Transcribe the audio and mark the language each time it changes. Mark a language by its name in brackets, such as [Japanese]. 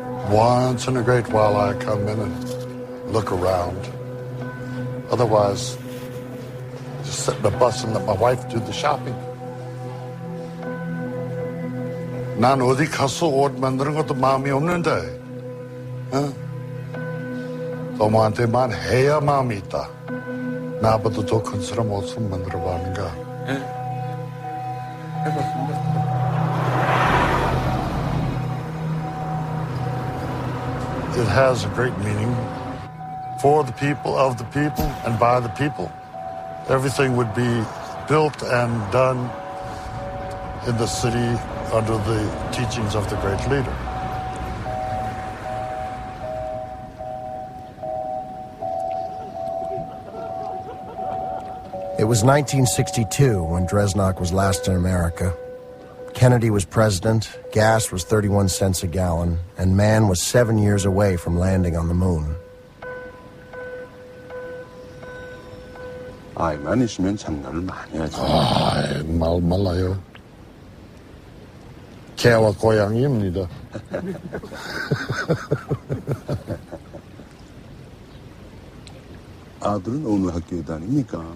[English] Once in a great while I come in and look around. Otherwise, just sit in the bus and let my wife do the shopping. [Korean] 난 어디 가서 옷 만드는 것도 마음이 없는데, 너무한테만 해야 마음이 있다. 나보다 더 큰 사람 옷을 만들어 봤는가? 해봤습니다. [English] It has a great meaning for the people, of the people, and by the people. Everything would be built and done in the city under the teachings of the great leader. It was 1962 when Dresnok was last in America. Kennedy was president, gas was 31 cents a gallon, and man was 7 years away from landing on the moon. [Korean] 아이만 있으면 장난을 많이 하죠. 말 말라요. 개와 고양이입니다. 아들은 어느 학교에 다닙니까?